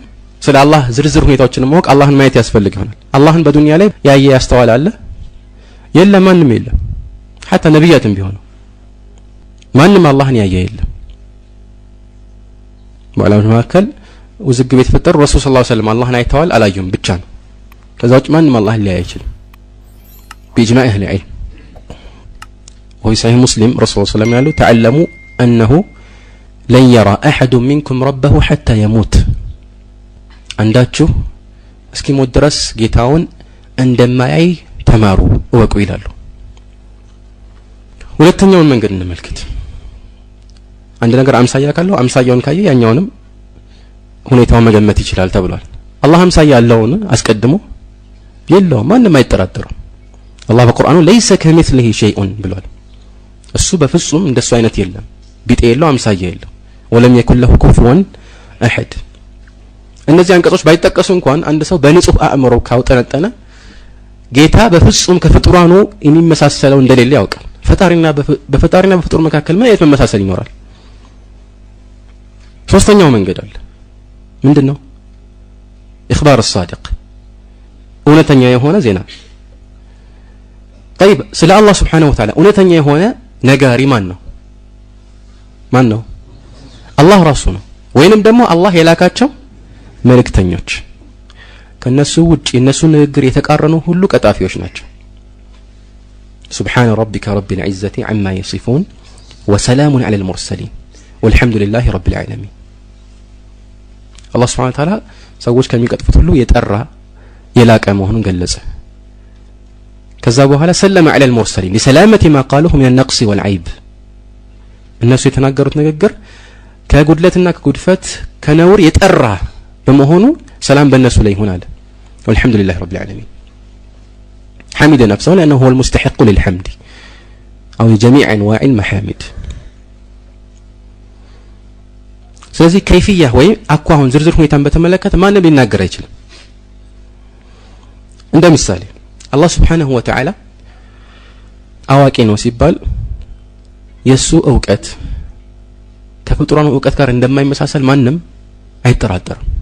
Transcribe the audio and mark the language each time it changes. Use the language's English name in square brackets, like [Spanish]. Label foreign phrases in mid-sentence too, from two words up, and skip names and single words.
[Amharic] ስለ አላህ ዝርዝር ሁኔታዎችን ማወቅ አላህን ማየት ያስፈልግ ይሆናል። አላህን በዱንያ ላይ ያየ ያስተዋለ አለ? የለም፣ ማንም የለም። حتى ነብያትም ቢሆኑ ማንም አላህን ያየ የለም። ወላሂ መካከል ውዝግብ የተፈጠሩ [Arabic] رسول صلى الله عليه وسلم [Amharic] አላህን አይተዋል አላዩም ብቻ ነው። ከዛ ውጭ ማንም አላህን ሊያይ አይችልም [Arabic] بإجماع أهل العلم. وفي صحيح مسلم رسول الله صلى الله عليه وسلم قال تعلموا أنه لن يرى أحد منكم ربه حتى يموت. [Amharic] عنداتشو እስኪሞት ድረስ ጌታውን እንደማያይ ተማሩ እወቁ ይላሉ። ሁለተኛውን መንገድ እንመልከት። አንድ ነገር አምሳያ ካለው አምሳያውን ካየ ያኛውንም ሁኔታውን መገመት ይችላል ተብሏል። አላህ አምሳያ ያለውን አስቀድሞ የለውም፣ ማንም አይጠራጠረው። አላህ በቁርአኑ [Arabic] ليس كمثله شيء [Amharic] ብሏል። እሱ በፍጹም እንደሱ አይነት የለም፣ ቢጤ የለው፣ አምሳያ የለው። [Arabic] ولم يكن له كفوا احد። [Amharic] እነዚህ አንቀጾች ባይጠቀሱ እንኳን አንድ ሰው በንጹህ አእምሮ ካውጠነጠነ ጌታ በፍጹም ከፍጡራኑ የሚመሳሰለው እንደሌለ ያውቃል። በፈጣሪና በፍጡር መካከል ምን አይነት መመሳሰል ይኖራል? ሶስተኛው መንገድ አለ። ምንድነው? [Arabic] إخبار الصادق፣ [Amharic] እውነተኛ የሆነ ዜና። طيب ስለ አላህ [Arabic] سبحانه وتعالى [Amharic] እውነተኛ የሆነ ነጋሪ ማን ነው? አላህ ራሱ ነው። ወይንም ደግሞ አላህ የላካቸው መልእክተኞች። ከነሱ ውጪ የነሱ ንግግር የተቃረኑ ሁሉ ቀጣፊዎች ናቸው። [Arabic] سبحان ربك رب العزة عما يصفون وسلام على المرسلين والحمد لله رب العالمين. الله سبحانه وتعالى [Amharic] ሰዎች ከሚቀጥፉት ሁሉ የጠራ የላቀ መሆኑን ገለጸ። ከዛ በኋላ [Arabic] سلم على المرسلين لسلامة ما قالوه من النقص والعيب። [Amharic] እነሱ የተናገሩት ንግግር ከጉድለትና ከጉድፈት ከነውር የጠራ በመሆኑ ሰላም በእነሱ ላይ ይሁን አለ። [Arabic] والحمد لله رب العالمين. حمد نفسه لأنه هو المستحق للحمد أو جميع أنواع المحامد. [Amharic] ስለዚህ ከይፍያ ወይ አኳሁን ዝርዝር ሁኔታን በተመለከተ ማንም ሊናገር አይችልም። እንደ ምሳሌ አላህ [Arabic] سبحانه وتعالى [Amharic] አዋቂ ነው ሲባል የሱ ዕውቀት ከፍጡራኑ ዕውቀት ጋር እንደማይመሳሰል ማንም አይጠራጠርም።